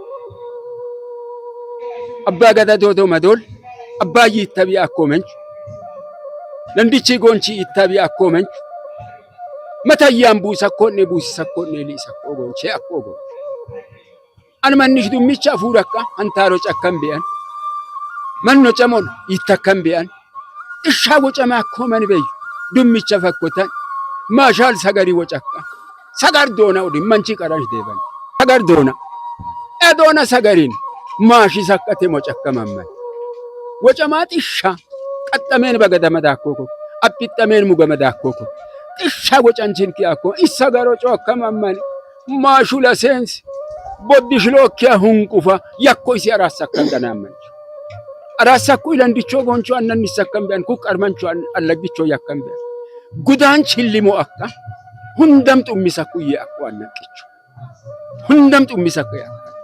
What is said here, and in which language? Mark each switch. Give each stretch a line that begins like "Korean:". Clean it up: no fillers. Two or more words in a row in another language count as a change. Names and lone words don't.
Hadiyya: አባ ገዳ ዶዶ መዶል አባይ ተቢያ አኮመንች ለንዲቺ ጎንቺ ይተቢያ አኮመንች መታያም ቡሰኮኔ ቡሰኮኔ ሊሰኮ ጎንቺ አኮጎ አንመንሽ ዱሚቻ አፉራካ አንታሮ ጨከም ቢያን መኖ ጨሞን ይተከም ቢያን እሻ ወጨማ ኮመን በይ ዱሚቻ ፈኮታን ማሻል ሰገሪ ወጨካ ሰገር ዶና ኡዲ መንቺ ቀራሽ ደበን ሰገር ዶና ኤዶና ሰገሪን ማሺ ሰቀቴ ሞጨከመመን ወጨማ ጥሻ ቀጠሜን በገደመዳኮኮ አጥጠሜን ሙገመዳኮኮ ጥሻ ወጨንቺን ኪያኮ ኢሰገሮ ጮከመመን ማሹ ለሴንስ ቦዲሽሎ ኪያ ሁንቁፋ ያኮይሲ አራሰከን ደናመን አራሳኩ ለንዲቾ ጎንቾ አነን ይሰከም ቢያን ኩ ቀርመንቾ አለግቾ ያከም ቢያን ጉዳንች ሊሞ አካ ሁንደምጡ ሚሰኩ ያኩ አነቅቹ ሁንደምጡ ሚሰኩ ያኩ